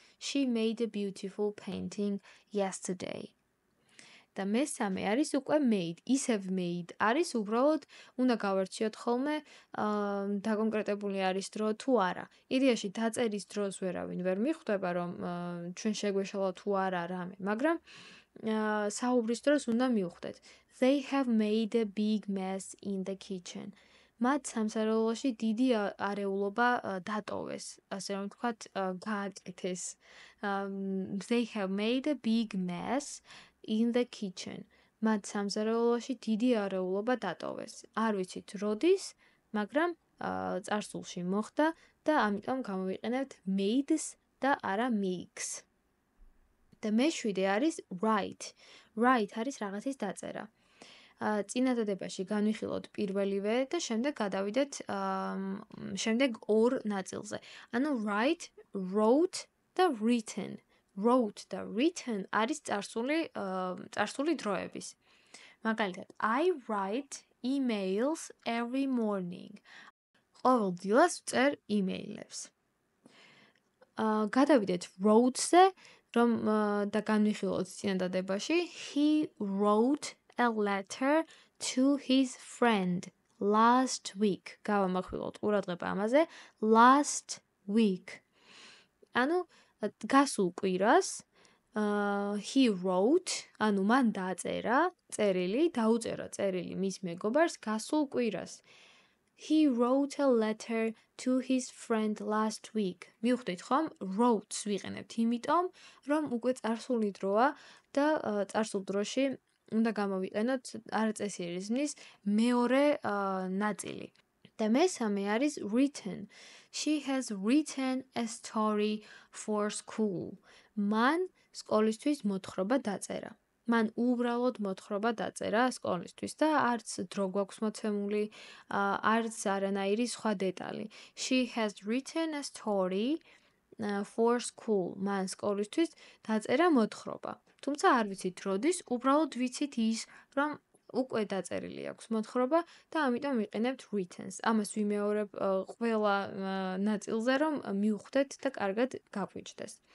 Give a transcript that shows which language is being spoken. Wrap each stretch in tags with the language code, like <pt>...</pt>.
<en>She made a beautiful painting yesterday.</en> <ka>და მესამე არის უკვე made, ისევ made არის უბრალოდ უნდა გავარჩიოთ ხოლმე დაკონკრეტებული არის დრო თუ არა. იდეაში დაწერის დროს ვერავინ ვერ მიხვდება რომ ჩვენ შეგვეშალა თუ არა რამე, მაგრამ საუბრის დროს უნდა მივხვდეთ.</ka> <en>They have made a big mess in the kitchen.</en> <ka>მათ სამსაროლოში დიდი არეულობა დატოვეს, ასე რომ ვთქვათ, გააკეთეს.</ka> <en>They have made a big mess in the kitchen.</en> <ka>მათ სამზარეულოში დიდი არეულობა დატოვეს. არ ვიცით როდის, მაგრამ წარსულში მოხდა და ამიტომ გამოვიყენებთ made-ს და არა makes. და მეშვიდე არის write. Write არის რაღაცის დაწერა. წინადადებაში განვიხილოთ პირველივე და შემდეგ გადავიდეთ შემდეგ ორ ნაწილზე.</ka> <en>ანუ write, wrote და written.</en> <ka>Wrote და written არის წარსული დროების.</ka> <en>მაგალითად, I write emails every morning.</en> <ka>ყოველ დილას ვწერ email-ებს. გადავიდეთ wrote-ზე, რომ და განვიხილოთ წინადადებაში.</ka> <en>He wrote a letter to his friend last week.</en> <ka>გავამახვილოთ ყურადღება ამაზე.</ka> <en>Last week.</en> <ka>ანუ გასულ კვირას</ka> <en>he wrote,</en> <ka>ანუ მან დაწერა დაუწერა წერილი მის მეგობარს გასულ კვირას.</ka> <en>He wrote a letter to his friend last week.</en> <ka>მივხვდით ხომ? Wrote-ს ვიყენებთ იმიტომ, რომ უკვე წარსული დროა და წარსულ დროში უნდა გამოვიყენოთ არაწესიერიზმის მეორე ნაწილი. და მესამე არის written.</ka> <en>She has written a story for school.</en> <ka>მან სკოლისთვის მოთხრობა დაწერა. მან უბრალოდ მოთხრობა დაწერა სკოლისთვის და არც დრო გვაქვს მოცემული, არც არანაირი სხვა დეტალი.</ka> <en>She has written a story for school.</en> <ka>მან სკოლისთვის დაწერა მოთხრობა. თუმცა არ ვიცით როდის, უბრალოდ ვიცით ის, რომ უკვე დაწერილი აქვს მოთხრობა და ამიტომ ვიყენებთ written-ს. ამას ვიმეორებ ყველა ნაწილზე, რომ მივხვდეთ და კარგად გაგვიჯდეს.</ka>